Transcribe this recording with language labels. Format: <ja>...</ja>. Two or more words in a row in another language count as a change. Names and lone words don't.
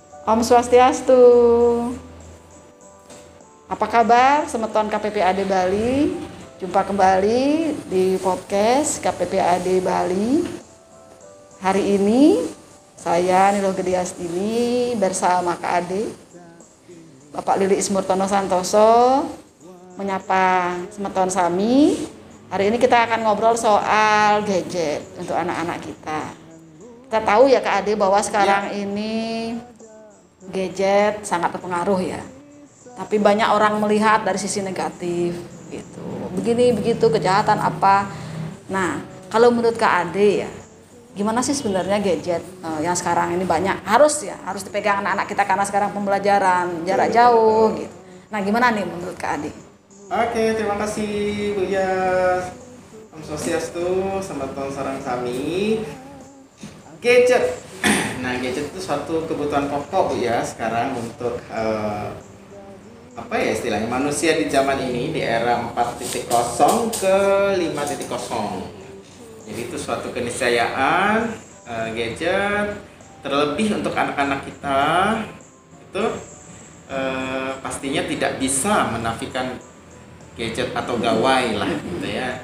<ban>Om Swastiastu.</ban> <id>Apa kabar semeton KPPAD Bali? Jumpa kembali di podcast KPPAD Bali. Hari ini saya Nilo Gediastini bersama Kak Ade Bapak Lili Ismurtono Santoso menyapa</id> <ban>semeton sami.</ban> <id>Hari ini kita akan ngobrol soal gadget untuk anak-anak kita. Kita tahu ya Kak Ade bahwa sekarang ini gadget sangat berpengaruh ya. Tapi banyak orang melihat dari sisi negatif gitu. Begini begitu kejahatan apa. Nah, kalau menurut Kak Ade ya, gimana sih sebenarnya gadget yang sekarang ini banyak harus dipegang anak-anak kita karena sekarang pembelajaran jarak jauh gitu. Nah, gimana nih menurut Kak Ade? Oke, terima kasih Bu Yas.</id> <ban>Om Swastiastu,</ban> <id>selamat sarang sami. Gadget. Nah, gadget itu suatu kebutuhan pokok Bu ya sekarang untuk istilahnya manusia di zaman ini di era 4.0 ke 5.0. Jadi itu suatu keniscayaan gadget terlebih untuk anak-anak kita itu pastinya tidak bisa menafikan gadget atau gawai lah gitu ya.</id>